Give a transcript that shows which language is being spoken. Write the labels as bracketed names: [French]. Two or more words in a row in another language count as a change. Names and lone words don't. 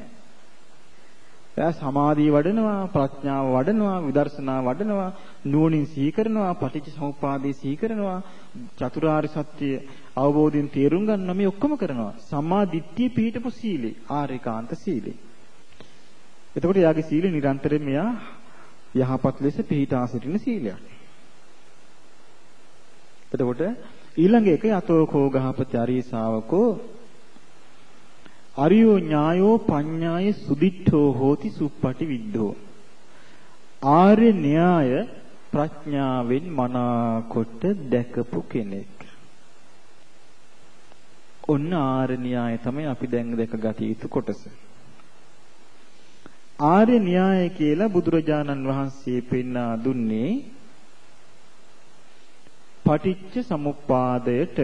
[Sinhala] එයා සමාධිය වඩනවා, ප්‍රඥාව වඩනවා, විදර්ශනා වඩනවා, නුවණින් සිහි කරනවා, පටිච්චසමුප්පාදේ සිහි කරනවා, චතුරාර්ය සත්‍ය අවබෝධයෙන් තේරුම් ගන්න මේ ඔක්කොම කරනවා. සම්මා දිට්ඨිය පිහිටපු සීලේ, ආරිකාන්ත සීලේ. එතකොට එයාගේ සීලය නිරන්තරයෙන් මෙයා යහපත් ලෙස පිහිටා සිටින සීලයක්. එතකොට ඊළඟ එක [Pali] යතෝ කෝ ගහපති අරිය ශාවකෝ අරියෝ ඥායෝ පඤ්ඤාය සුදිට්ඨෝ හෝති සුප්පටි විද්ධෝ. [Sinhala] ආර්ය න්‍යාය ප්‍රඥාවෙන් මනාකොට දැකපු කෙනෙක්. ඔන්න ආර්ය න්‍යාය තමයි අපි දැන් දැකගත යුතු කොටස. ආර්ය න්‍යාය කියලා බුදුරජාණන් වහන්සේ පෙන්වා දුන්නේ පටිච්ච සමුප්පාදයට.